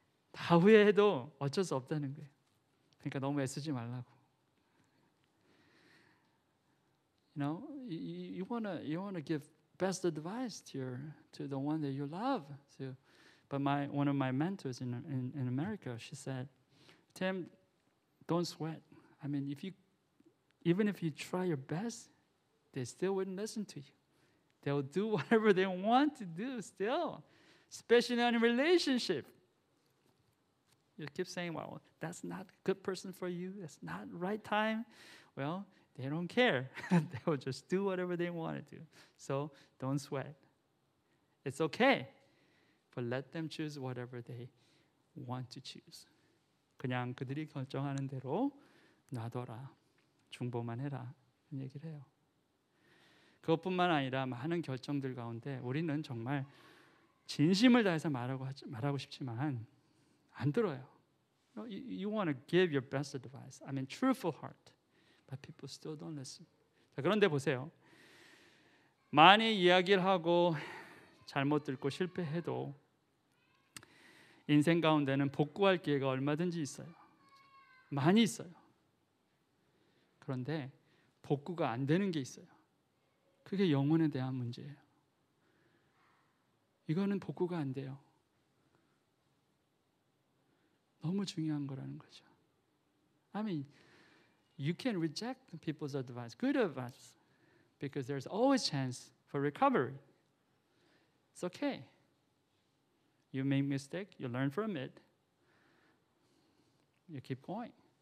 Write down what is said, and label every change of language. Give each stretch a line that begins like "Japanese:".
Korean: 다 후회해도 어쩔 수 없다는 거예요. 그러니까 너무 애쓰지 말라고.
English: You know, you wanna give best advice to the one that you love. So, but one of my mentors in America, she said, Tim, don't sweat. I mean, even if you try your best, they still wouldn't listen to you. They'll do whatever they want to do still, especially in a relationship. You keep saying, well, that's not a good person for you. That's not the right time. Well, they don't care. They will just do whatever they want to do. So don't sweat. It's okay. But let them choose whatever they want to choose.
Korean: 그냥 그들이 결정하는 대로 놔둬라. 중보만 해라. 이런 얘기를 해요. 그것뿐만 아니라 많은 결정들 가운데 우리는 정말 진심을 다해서 말하고 싶지만 안 들어요.
English: You want to give your best advice. I mean, truthful heart. But people still don't listen.
Korean: 자, 그런데 보세요. 많이 이야기를 하고 잘못 듣고 실패해도 인생 가운데는 복구할 기회가 얼마든지 있어요. 많이 있어요. 그런데 복구가 안 되는 게 있어요. 그게 영혼에 대한 문제예요. 이거는 복구가 안 돼요. 너무 중요한 거라는 거죠.
English: I mean, you can reject people's advice, good advice, because there's always chance for recovery. It's okay. You make mistake, you learn from it, you keep going.